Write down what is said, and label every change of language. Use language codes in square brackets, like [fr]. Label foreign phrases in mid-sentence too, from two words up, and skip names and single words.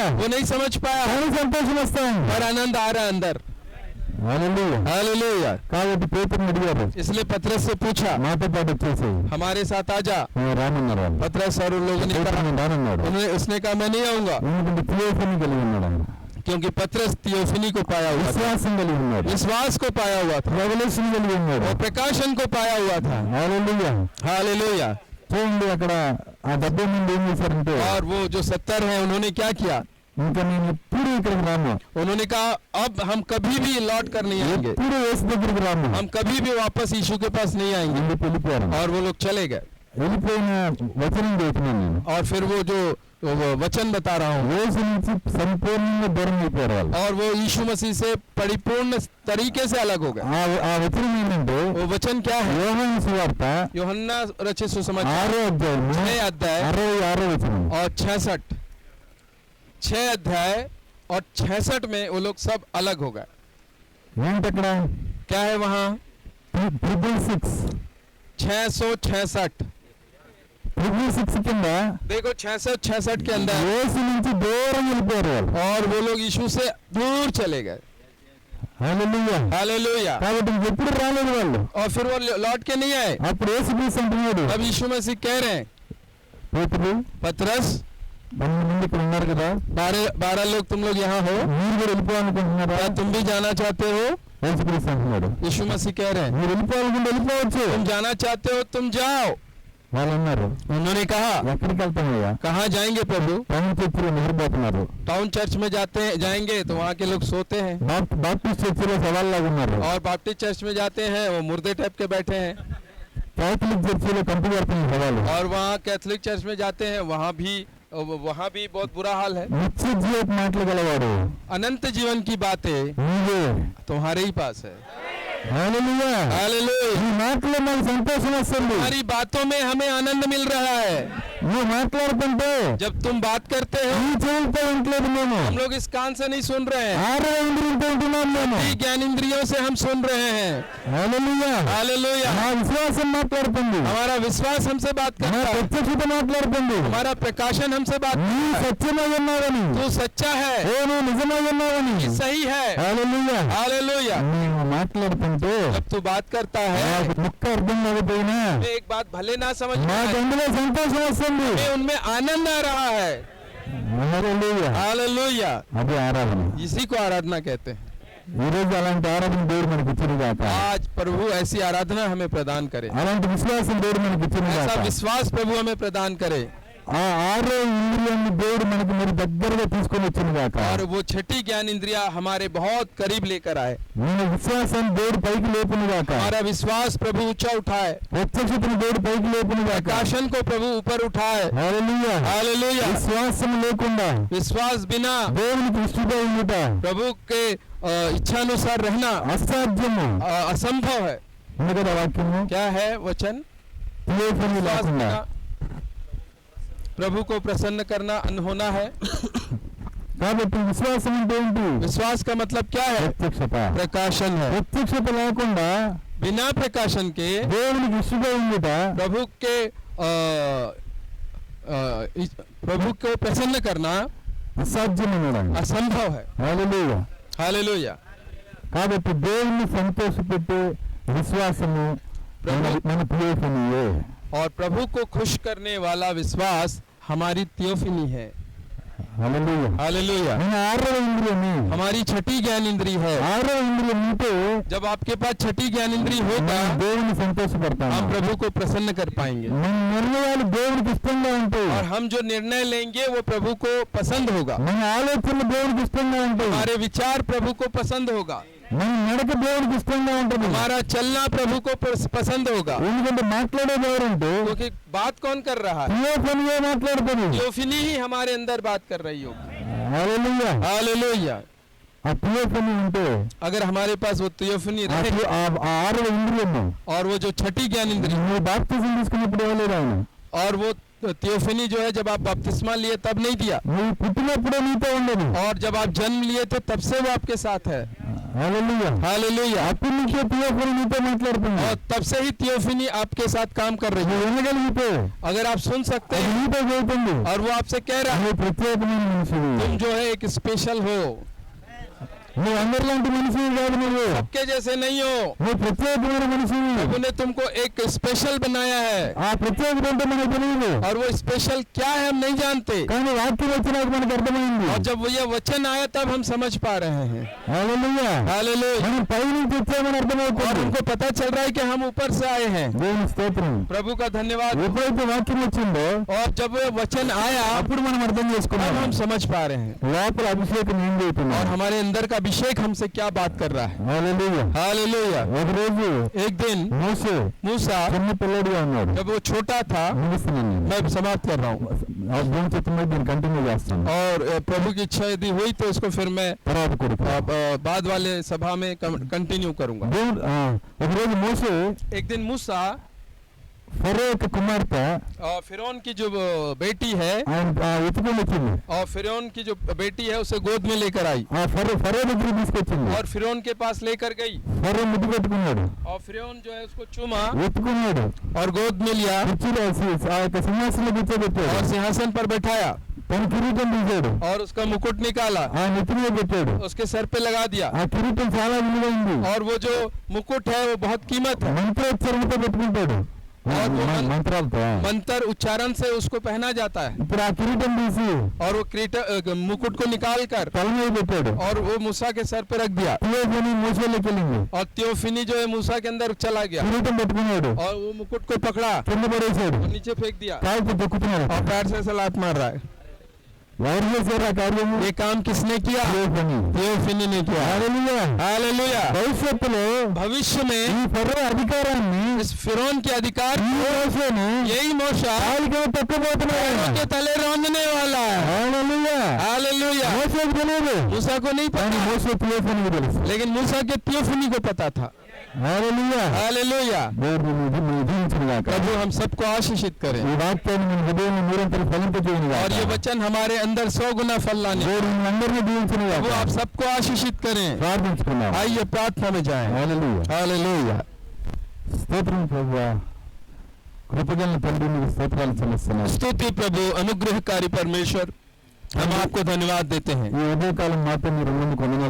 [hi] वो नहीं समझ पाया, [te] కానీ సంతోషం వస్తాం. [hi] पर आनंद आ रहा है अंदर। [te] హల్లెలూయా. [hi] हालेलुया। [te] కాబట్టి పేతురుని అడిగారు, [hi] इसलिए पतरस से पूछा [te] మాతో పాటు వచ్చేసి [hi] हमारे साथ आजा। [te] రానన్నారు వాళ్ళు. [hi] पतरस और उन लोगों ने कहा, [te] పేతురు రానన్నాడు. [hi] उसने कहा मैं नहीं आऊंगा, [te] ఎందుకంటే థియోఫనీ కలిగి ఉన్నాడు ఆయన. [hi] क्योंकि पतरस थियोफनी को पाया हुआ था, [te] విశ్వాసం కలిగి ఉన్నాడు. [hi] विश्वास को पाया हुआ था, [te] రెవల్యూషన్ కలిగి ఉన్నాడు. [hi] और प्रकाशन को पाया हुआ था। [te] హల్లెలూయా. [hi] हालेलुया। [te] చూడండి అక్కడ ఆ 70 మంది ఏం చేశారంటే, [hi] और वो जो 70 हैं उन्होंने क्या किया? [te] ఇంకా నేను ఎప్పుడు ఇక్కడికి రాను, [hi] उन्होंने कहा अब हम कभी भी लौट कर नहीं आएंगे, [te] ఎప్పుడు యేసు దగ్గరికి రాను, [hi] हम कभी भी वापस यीशु के पास नहीं आएंगे। [te] ఎందుకు వెళ్ళిపోయారు. [hi] और वो लोग चले गए। [te] వెళ్ళిపోయిన వచనం చెబుతున్నాను నేను. [hi] और फिर वो जो वो वचन बता रहा हूँ, [te] యేసు నుంచి సంపూర్ణంగా దూరం అయిపోయారు వాళ్ళు. [hi] और वो यीशु मसीह से परिपूर्ण तरीके से अलग हो गए। [te] ఆ వచనం ఏంటంటే [hi] वो वचन क्या है? [te] యోహాను సువార్త [hi] यूहन्ना रचित सुसमाचार [te] 6వ అధ్యాయము [hi] 6 अध्याय [te] 66వ వచనం. [hi] और 6 अध्याय और 66 में वो लोग सब अलग हो गए। [te] ఏంటక్కడ [hi] क्या है वहाँ? [te] 666 [hi] 666 [te] కింద [hi] देखो 66 के अंदर [te] యేసు నుంచి దూరం వెళ్ళిపోయారు వాళ్ళు. [hi] और वो लोग यीशु से दूर चले गए। [te] హల్లెలూయా. [hi] हालेलुया। [te] కాబట్టి ఎప్పుడు రాలేదు వాళ్ళు. [hi] और फिर वो लौट के नहीं आए। [te] అప్పుడు యేసు క్రీస్తు అంటున్నాడు, [hi] अब यीशु मसीह कह रहे हैं, [te] పేతురు [hi] पतरस [te] 12 మంది ఇక్కడ ఉన్నారు కదా, [hi] 12 लोग तुम लोग यहाँ हो, [te] మీరు కూడా వెళ్ళిపోవాలనుకుంటున్నారా? [hi] क्या तुम भी जाना चाहते हो? [te] యేసు క్రీస్తు అంటున్నాడు, [hi] यीशु मसीह कह रहे हैं [te] మీరు వెళ్ళిపోవాలనుకుంటే వెళ్ళిపోవచ్చు. [hi] तुम जाना चाहते हो तुम जाओ। [te] వాళ్ళు అన్నారు, [hi] उन्होंने कहा [te] ఎక్కడికి వెళ్తామయ్యా? [hi] कहाँ जाएंगे प्रभु? [te] టౌన్ చర్చిలో నిద్రపోతున్నారు, [hi] टाउन चर्च में जाएंगे तो वहाँ के लोग सोते हैं, [te] బాప్టిస్ట్ చర్చిలో సవాల్లాగా ఉన్నారు, [hi] और बाप्टिस्ट चर्च में जाते हैं वो मुर्दे टाइप के बैठे हैं, [te] कैथलिक చర్చిలో కంపు పడుతున్న సవాలు, [hi] और वहाँ कैथलिक चर्च में जाते हैं वहाँ भी बहुत बुरा हाल है। [te] నిత్య జీవపు మాటలు గలవాడు [hi] अनंत जीवन की बातें [te] నీవే. [hi] तुम्हारे ही पास है। [te] హల్లెలూయా. [hi] हालेलुया। [te] ఈ మాటలో మనకు సంతోషం వస్తుంది. [hi] हमारी बातों में हमें आनंद मिल रहा है। [te] నువ్వు మాట్లాడుతుంటే [hi] जब तुम बात करते हो [te] ఈ చెవులతో వింటలేదు మేము, [hi] हम लोग इस कान से नहीं सुन रहे हैं, [te] 6వ ఇంద్రియంతో వింటున్నాం మేము. [hi] ये ज्ञान इंद्रियों से हम सुन रहे हैं। [te] హల్లెలూయా. [hi] हालेलुया। [te] నా విశ్వాసం మాట్లాడుతుంది, [hi] हमारा विश्वास हमसे बात [te] నా [hi] करता है, [te] ప్రత్యక్షత మాట్లాడుతుంది. [hi] हमारा प्रकाशन हमसे बात [te] నీ [hi] करता है। [te] సత్యమై ఉన్నావని, [hi] तू सच्चा है, [te] ఓ నువ్వు నిజమై ఉన్నావని. [hi] ये सही है। [te] హల్లెలూయా. [hi] हालेलुया। [te] నేను మాట్లాడుతుంటే [hi] जब तू बात करता है [te] నాకు ముక్క అర్థం కాకపోయినా [hi] मैं एक बात भले ना समझ में [te] నాకు [hi] आए, [te] అందులో సంతోషం వస్తుంది. [hi] हमें उनमें आनंद आ रहा है। [te] హల్లెలూయా. [hi] हालेलुया। [te] అది ఆరాధన. [hi] इसी को आराधना कहते हैं। [te] ఈ రోజు అలాంటి ఆరాధన దేవుడు మనకి ఇచ్చిన గాక, [hi] आज प्रभु ऐसी आराधना हमें प्रदान करे, [te] అలాంటి విశ్వాసం దేవుడు మనకి ఇచ్చిన [hi] ऐसा [te] గాక. [hi] विश्वास प्रभु हमें प्रदान करे, [te] ఆ 6వ ఇంద్రియాన్ని దేవుడు మనకి మరి దగ్గరగా తీసుకొని వచ్చిన గాక. [hi] और वो छठी ज्ञान इंद्रिया हमारे बहुत करीब लेकर आए। [te] మన విశ్వాసాన్ని దేవుడు పైకి లేపును గాక, [hi] हमारा विश्वास प्रभु ऊंचा उठाए, [te] ప్రత్యక్షతను దేవుడు పైకి లేపును గాక. [hi] प्रकाशन को प्रभु ऊपर उठाए। [te] హల్లెలూయా. [hi] हालेलुया। [te] విశ్వాసం లేకుండా [hi] विश्वास बिना [te] దేవునికి ఇష్టంగా ఉండుట [hi] प्रभु के इच्छानुसार रहना [te] అసాధ్యము. [hi] असंभव है। [te] ఉంది కదా వాక్యము, [hi] क्या है वचन? [te] థియోఫనీ [hi] विश्वास [te] లేకుండా. [hi] बिना प्रभु को प्रसन्न करना अनहोना है। [te] కాబట్టి విశ్వాసం అంటే ఏంటి? [hi] विश्वास का मतलब क्या है? [te] ప్రత్యక్షత. [hi] प्रकाशन है। [te] ప్రత్యక్షత లేకుండా [hi] बिना प्रकाशन के [te] దేవునికి ఇష్టంగా ఉండుట [hi] प्रभु के प्रभु को प्रसन्न करना [te] అసాధ్యమన్నాడు. [hi] असंभव है। [te] హల్లెలూయా. [hi] हालेलुया। [te] కాబట్టి దేవుని సంతోషపెట్టే విశ్వాసము మన థియోఫనీయే. [hi] और प्रभु को खुश करने वाला विश्वास हमारी थियोफनी है। [te] హల్లెలూయా. [hi] हालेलुया। [te] మన 6వ ఇంద్రియము, [hi] हमारी छठी ज्ञान इंद्री है। [te] 6వ ఇంద్రియం ఉంటే [hi] जब आपके पास छठी ज्ञान इंद्री होगा [te] మనం దేవుని సంతోషపడతాము. [hi] हम प्रभु को प्रसन्न कर पाएंगे, [te] మన నిర్ణయాలు దేవునికి ఇష్టంగా ఉంటాయి. [hi] और हम जो निर्णय लेंगे वो प्रभु को पसंद होगा, [te] మన ఆలోచనలు దేవునికి ఇష్టంగా ఉంటాయి. [hi] हमारे विचार प्रभु को पसंद होगा। [te] మన నడక దేవుడికి ఇష్టంగా ఉంటుంది. [hi] हमारा चलना प्रभु को पसंद होगा. [te] ఎందుకంటే మాట్లాడేది ఎవరంటే [hi] क्योंकि बात कौन कर रहा है? [te] థియోఫనీ మాట్లాడుతుంది. [hi] थियोफनी ही हमारे अंदर बात कर रही होगी. [te] హల్లెలూయా. [hi] हालेलुया. [te] ఆ థియోఫనీ ఉంటే [hi] अगर हमारे पास वो थियोफनी रहे [te] ఆ ఆరు ఇంద్రియము [hi] और वो जो छठी ज्ञान इंद्रिय [te] నువ్వు బాప్తిజం తీసుకున్నప్పుడు ఇవ్వలేదు ఆయన. [hi] और वो थियोफनी जो है जब आप बपतिस्मा लिए तब नहीं दिया, [te] నువ్వు పుట్టినప్పుడే నీతో ఉండదు. [hi] और जब आप जन्म लिए थे तब से वो आपके साथ है. [te] హల్లెలూయా. [hi] हालेलुया. [te] అప్పటి నుంచే థియోఫనీ నీతో మాట్లాడుతుంది. [hi] और तब से ही थियोफनी आपके साथ काम कर रही [te] నువ్వు [hi] है. [te] వినగలిగితే [hi] अगर आप सुन सकते [te] అది [hi] हैं [te] నీతో చెబుతుంది. [hi] और वो आपसे कह रहा है [te] నువ్వు ప్రత్యేకమైన మనిషివి. [hi] तुम जो है एक स्पेशल हो, [te] నువ్వు అందరిలాంటి మనిషివి కాదు. నువ్వు [hi] सबके जैसे नहीं हो. [te] నువ్వు ప్రత్యేకమైన మనిషివి. [hi] प्रभु ने तुमको एक स्पेशल बनाया है, [te] ఆ ప్రత్యేకత అంటే మనకు తెలియదు. [hi] और वो स्पेशल क्या है हम नहीं जानते, [te] కానీ వాక్యం వచ్చినాక మనకు అర్థమైంది. [hi] और जब वो ये वचन आया तब हम समझ पा रहे हैं. [te] హల్లెలూయా. [hi] हालेलुया. [te] మనం పై నుంచి వచ్చామని [hi] और [te] అర్థమవుతుంది. [hi] उनको पता चल रहा है कि हम ऊपर से आए हैं. [te] దేవుని స్తోత్రం. [hi] प्रभु का धन्यवाद. [te] ఎప్పుడైతే వాక్యం వచ్చిందో [hi] और जब वो वचन आया [te] అప్పుడు మనం అర్థం [hi] तब [te] చేసుకున్నాం [hi] हम समझ पा रहे हैं. [te] లోపల అభిషేకం ఏం [hi] और [te] చేస్తున్నాం. [hi] हमारे अंदर का अभिषेक हमसे क्या बात कर रहा है. [te] హల్లెలూయా. [hi] हालेलुया. [te] ఒక రోజు [hi] एक दिन [te] మోషే [hi] मूसा [te] చిన్న పిల్లడిగా ఉన్నాడు. [hi] जब वो छोटा था, [te] ముగిస్తున్నాను నేను. [hi] मैं समाप्त कर रहा हूँ, [te] ఆ దేవుని చిత్తమై దీన్ని కంటిన్యూ చేస్తాను. [hi] और प्रभु की इच्छा यदि हुई तो इसको फिर मैं [te] తర్వాత కొడుకు [hi] बाद वाले सभा में कंटिन्यू करूंगा. [te] దేవుడు ఒక రోజు మోషే [hi] एक दिन मूसा [te] ఫరో యొక్క కుమార్తె [hi] और फिरौन की जो बेटी है, [te] ఆయన ఎత్తుకొని వచ్చింది. [hi] और फिरौन की जो बेटी है उसे गोद में लेकर आई [te] ఆ ఫరో దగ్గర తీసుకొచ్చింది. [hi] और फिरौन के पास लेकर गई. [te] ఫరో ముద్దు పెట్టుకున్నాడు, [hi] और फिरौन जो है उसको चूमा [te] ఎత్తుకున్నాడు, [hi] और गोद में लिया [te] కుర్చీలో ఆ యొక్క సింహాసనంలో కూర్చోబెట్టాడు. [hi] और सिंहासन पर बैठाया [te] తన కిరీటం తీశాడు, [hi] और उसका मुकुट निकाला, [te] ఆ నెత్తి మీద పెట్టాడు. [hi] उसके सर पे लगा दिया. [te] ఆ కిరీటం చాలా విలువైంది. [hi] और वो जो मुकुट है वो बहुत कीमत है. [te] మంత్రోచ్చరణతో పెట్టుకుంటాడు. [hi] और वो [te] మంత్రాలతో [hi] मंत्र उच्चारण से उसको पहना जाता है. [te] ఇప్పుడు ఆ కిరీటం తీసి [hi] और वो मुकुट को निकाल कर [te] తల మీద పెట్టాడు. [hi] और वो मूसा के सर पे रख दिया. [te] థియోఫనీ మోషేలోకి వెళ్ళింది. [hi] और थियोफनी जो है मूसा के अंदर चला गया [te] కిరీటం పెట్టుకున్నాడు, [hi] और वो मुकुट को पकड़ा [te] కింద పడేశాడు, [hi] और नीचे फेंक दिया [te] కాలుతో దొక్కుతున్నాడు. [hi] और पैर से ऐसा लात मार रहा है. [te] ఎవరు చేశారు ఆ కార్యము? [hi] ये काम किसने किया? [te] థియోఫనీ. [hi] थियोफनी ने किया. [te] హల్లెలూయా. [hi] हालेलुया. [te] భవిష్యత్తులో [hi] भविष्य में [te] ఈ ఫరో అధికారాన్ని [hi] इस फिरौन के अधिकार [te] ఈ మోషేను [hi] यही मूसा [te] కాలికి తొక్కబోతున్నాడు. [hi] के तले रौंदने वाला है. [te] హల్లెలూయా. [hi] हालेलुया. [te] మోషేకు తెలియదు, [hi] मूसा को नहीं [te] కానీ [hi] पता, [te] మోషే థియోఫనీకి తెలుసు. [hi] लेकिन मूसा के थियोफनी को पता था. [te] హల్లెలూయా. [hi] हालेलुया. [te] దేవుడు నిన్ను దీవించునుగాక. [hi] प्रभु हम सबको आशीषित करें [te] ఈ వాక్యాన్ని మన హృదయంలో నిరంతరం ఫలింపజేయునుగాక. [hi] और ये वचन हमारे अंदर 100 गुना फल लाने. [te] దేవుడు మనందరినీ దీవించునుగాక. [hi] प्रभु आप सबको आशीषित करें. [te] ప్రార్థించుకుందాం. [hi] आइए प्रार्थना में जाएं. [te] హల్లెలూయా. [hi] हालेलुया. [te] స్తోత్రం ప్రభువా. కృపగల తండ్రి నీకు స్తోత్రాలు చెల్లిస్తున్నాను. [hi] स्तुति प्रभु, अनुग्रहकारी परमेश्वर, हम आपको धन्यवाद देते हैं. [te] ఈ ఉదయకాలం మాత్రం మీరు ముందుకు వందనాలు